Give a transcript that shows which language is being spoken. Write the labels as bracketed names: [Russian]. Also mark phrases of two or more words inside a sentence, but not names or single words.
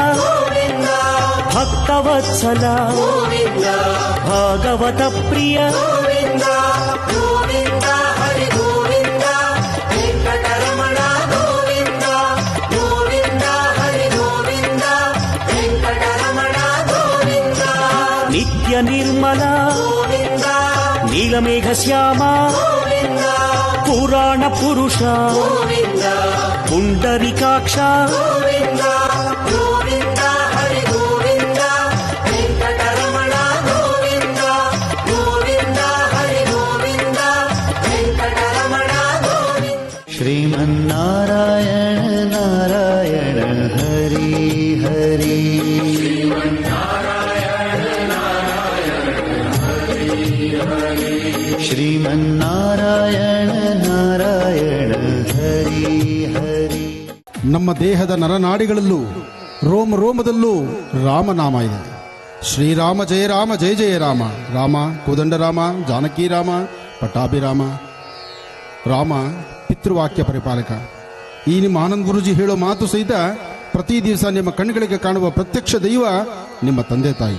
[Sanskrit] ಭಕ್ತವತ್ಸಲ ಭಾಗವತ ಪ್ರಿಯ ನಿತ್ಯ ನಿರ್ಮಲ ನೀಲಮೇಘ ಶ್ಯಾಮ ಪುರಾಣ ಪುರುಷ ಪುಂಡರಿಕಾಕ್ಷ श्रीमन्नारायण नारायण हरि हरि, श्रीमन्नारायण नारायण हरि हरि. [Kannada] ನಮ್ಮ ದೇಹದ ನರನಾಡಿಗಳಲ್ಲೂ ರೋಮ ರೋಮದಲ್ಲೂ ರಾಮನಾಮ ಇದೆ. [Sanskrit] ಶ್ರೀರಾಮ ಜಯ ರಾಮ ಜಯ ಜಯ ರಾಮ, ರಾಮ ಕೋದಂಡರಾಮ ಜಾನಕಿ ರಾಮ ಪಟ್ಟಾಭಿರಾಮ. ರಾಮ ಪಿತೃವಾಕ್ಯ ಪರಿಪಾಲಕ. [Kannada] ಈ ನಿಮ್ಮ ಆನಂದ್ ಗುರುಜಿ ಹೇಳೋ ಮಾತು ಸಹಿತ ಪ್ರತಿ ದಿವಸ ನಿಮ್ಮ ಕಣ್ಣುಗಳಿಗೆ ಕಾಣುವ ಪ್ರತ್ಯಕ್ಷ ದೈವ ನಿಮ್ಮ ತಂದೆ ತಾಯಿ.